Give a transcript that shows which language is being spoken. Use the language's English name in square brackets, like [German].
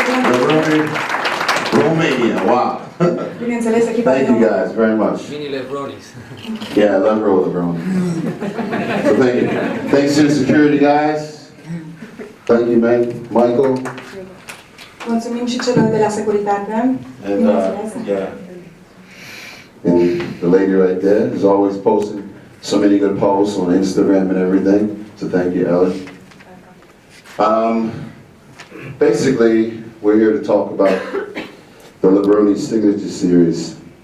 [English] Levrone, Romania. Wow. Thank you guys very much. Mini Levronis. Yeah, Levrone. So thank you. Thanks to the security guys. Thank you, man. Michael. [Romanian] mulțumim și celor de la securitate. [English] And yeah. And the lady right there is always posting so many good posts on Instagram and everything. So thank you, Ellen. Basically, we're here to talk about the Levrone Signature Series.